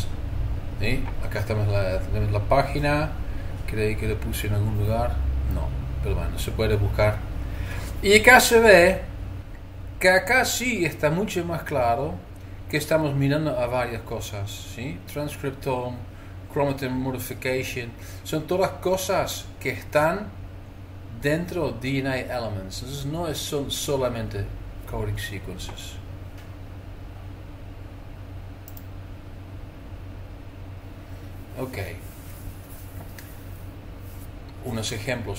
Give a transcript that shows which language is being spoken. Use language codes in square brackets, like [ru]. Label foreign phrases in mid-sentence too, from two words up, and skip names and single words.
[es] ¿Sí? Acá tenemos la página, creí que lo puse en algún lugar, no, pero bueno, se puede buscar. Y acá se ve que acá sí está mucho más claro que estamos mirando a varias cosas, ¿sí? [en] Transcriptome, chromatin modification, [es] son todas cosas que están dentro de [en] DNA Elements, [es] entonces no son solamente [en] coding sequences. [es] Ok, unos ejemplos.